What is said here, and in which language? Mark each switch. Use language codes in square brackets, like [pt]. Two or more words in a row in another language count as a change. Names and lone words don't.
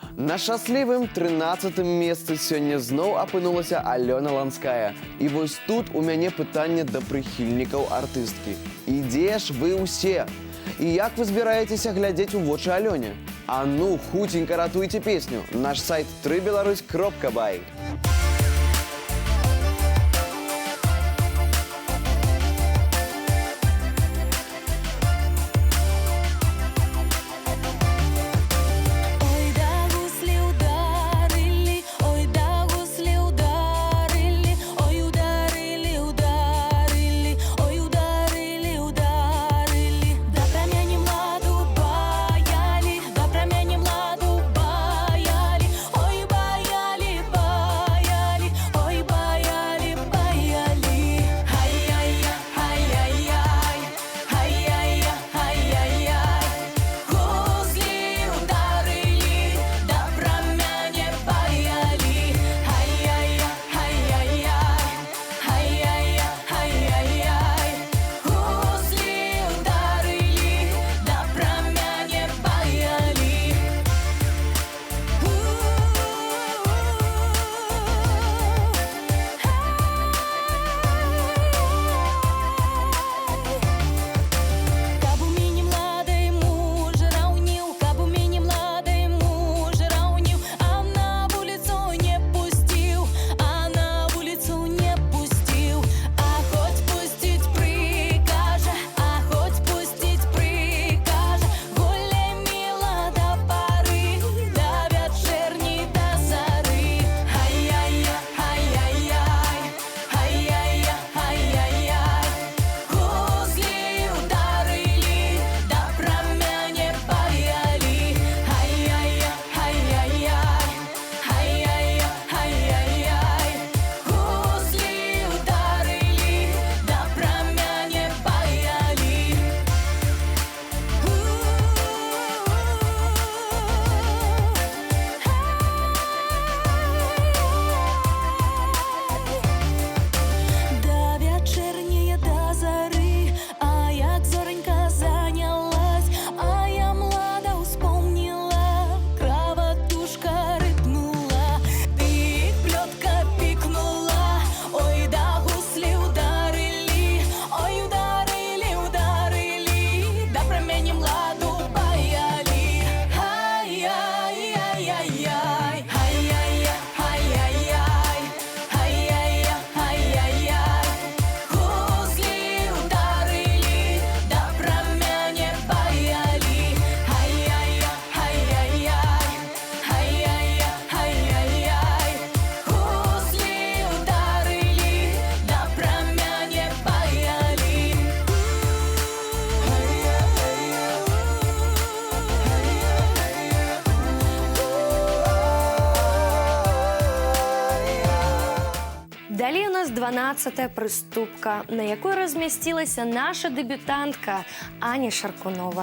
[be] На шчаслівым 13-м месцы сёння зноў апынулася Алёна Ланская. І вось тут у мяне пытанне да прыхільнікаў артысткі. І дзе ж вы ўсе? І як вы збіраецеся глядзець у вочы Алёне? А ну, хутенька ратуйце песню. Наш сайт www.беларусь.бай. [ru] Ой, да гусли ударили, ой, да гусли ударили, ой, ударили, ударили, ой, ударили, ударили. Да промяни младу баяли, да промяни младу баяли, ой, баяли, баяли, ой, баяли, баяли. Ай-яй-я, ай-яй-яй, ай-яй-я, ай-яй-яй. Гусли ударили, да промяне баяли. Ай-яй-я, ай-яй-яй, ай-яй-я, ай-яй-яй. Гусли ударили, да промяне баяли. [be] Каб у мяне младай муж раўніў, каб у мяне младай муж раўніў, а на вуліцу не пусціў, а на вуліцу не пусціў. А хоць пусціць прыкажа, а хоць пусціць прыкажа. Гуляй, міла, да пары, да вячэрні, да зары. Ай-яй-я, ай-яй-яй, ай-яй-я, ай-яй-яй. [ru] Гусли ударили, да промяне баяли. Ай-яй-я, ай-яй-яй, ай-яй-я, ай-яй-яй. Гусли ударили, да промяне баяли. [be] Да вячэрняе да зары, а як зоранька занялась, а я млада успомніла, краватушка рыпнула, ты плётка пікнула, [ru] ой, да гусли ударили, ой, ударили, ударили, да промяни младу баяли. Ай-яй-яй-яй-яй, ай-яй-я, ай-яй-яй, ай-яй-я, ай-яй-яй. Гусли ударили, да промяне баяли. Ай-яй-я, ай-яй-яй, ай-яй-я, ай-яй-яй. Гусли ударили, да промяне баяли. [be] Далей у нас 12-та прыступка, на якой размясцілася наша дэбютантка Аня Шаркунова.